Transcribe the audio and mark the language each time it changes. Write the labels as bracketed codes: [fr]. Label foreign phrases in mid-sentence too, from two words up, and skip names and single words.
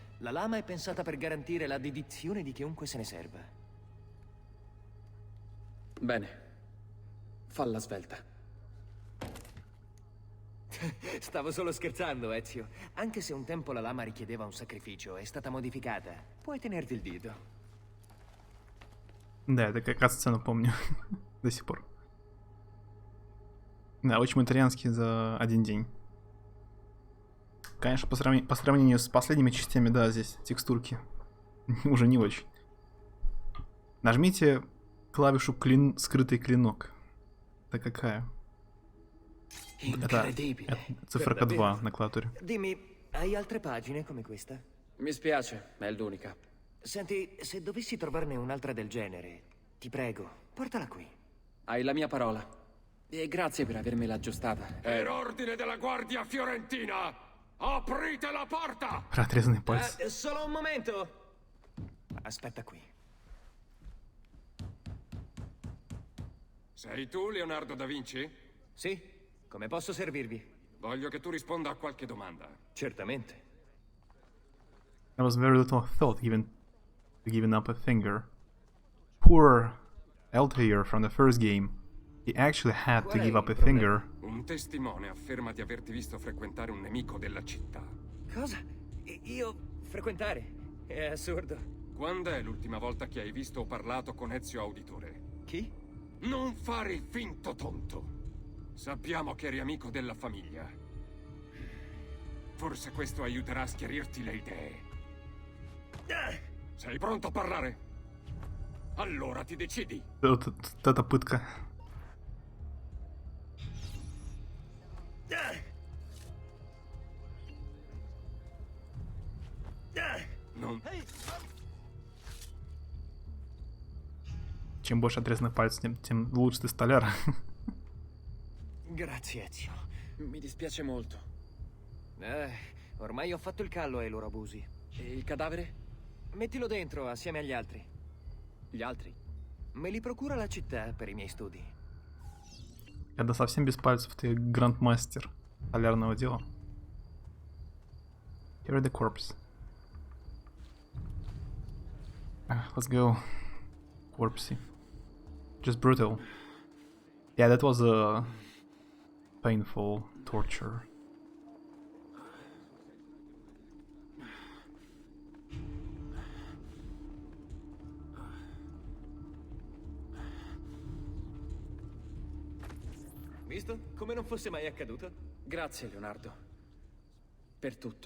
[it] La lama è pensata per garantire la dedizione di chiunque se ne serva. Bene. Falla svelta. Stavo solo scherzando, Ezio. Anche se un tempo la lama richiedeva un sacrificio, è stata modificata. Puoi tenerti il dito. [ru] Да, это как раз сцену помню до сих пор. Да, очень итальянский за один день. Конечно, по сравнению с последними частями, да, здесь текстурки уже не очень. Нажмите клавишу скрытый клинок. Это какая? Это циферка 2 на клавиатуре. [it] Dimmi, hai altre pagine come questa? Mi spiace, è l'unica. Senti, se dovessi trovarne un'altra del genere, ti prego, portala qui. Hai la mia parola. E grazie per avermela aggiustata. Per ordine della Guardia Fiorentina, aprite la porta! [ru] Отрезанный пальцы. [it] Solo un momento. Aspetta qui. Sei tu Leonardo da Vinci? Sì, come posso servirvi? Voglio che tu risponda a qualche domanda. Certamente. [en] There was very little thought giving up a finger. Poor Altair from the first game. He actually had to give up a finger. [it] Un testimone afferma di averti visto frequentare un nemico della città. Cosa? Io frequentare? È assurdo. Quando è l'ultima volta che hai visto o parlato con Ezio Auditore? Chi? Non fare il finto tonto. Sappiamo che eri amico della famiglia. Forse questo aiuterà a schiarirti le idee. Sei pronto a parlare? Allora ti decidi. [ru] Это пытка. [it] Non... [ru] Чем больше отрезанных пальцев, тем лучше ты столяр. [it] Grazie, Ezio. Mi dispiace molto. Ormai ho fatto il callo ai loro abusi. E il cadavere? Mettilo dentro assieme agli altri. Gli altri? Me li procura la città per i miei studi. [ru] Когда совсем без пальцев, ты грандмастер полярного дела. [en] Here the corpse. Let's go. Corpsey. Just brutal. Yeah, that was a painful torture. [it] Visto? Come non fosse mai accaduto? Grazie, Leonardo. Per tutto.